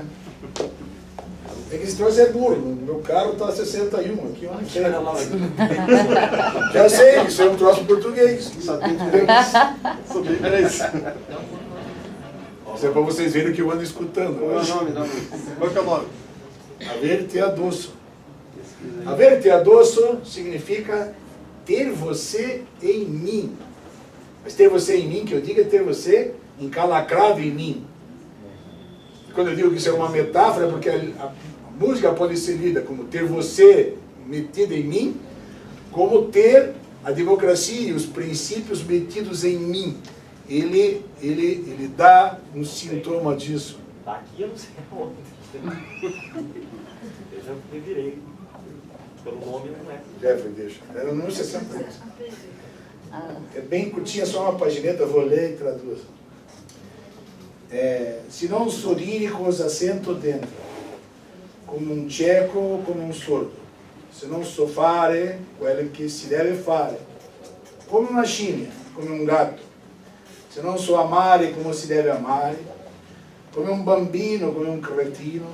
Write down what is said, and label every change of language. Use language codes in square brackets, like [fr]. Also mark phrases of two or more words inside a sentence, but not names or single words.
[pt] É que esse troço é burro. No meu carro está 61, aqui eu não sei. Já sei, isso é um troço português. Sabia isso. Isso é para vocês verem o que eu ando escutando. Qual é o nome? Qual é o nome? [it] Aver-te addosso. Aver-te addosso [pt] significa ter você em mim. Mas ter você em mim, que eu digo, é ter você encalacrado em mim. Quando eu digo que isso é uma metáfora, é porque a música pode ser lida como ter você metido em mim, como ter a democracia e os princípios metidos em mim. Ele dá um sintoma disso. Tá aqui, eu não sei aonde. Eu já revirei. Pelo nome não é. Jeffrey, deixa. Era no 60. É bem curtinha, só uma pagineta, vou ler e traduzo. [it] Se non sorrire cosa sento dentro, come un cieco, come un sordo. Se non so fare quello che si deve fare, come una scimmia, come un gatto. Se non so amare come si deve amare, come un bambino, come un cretino.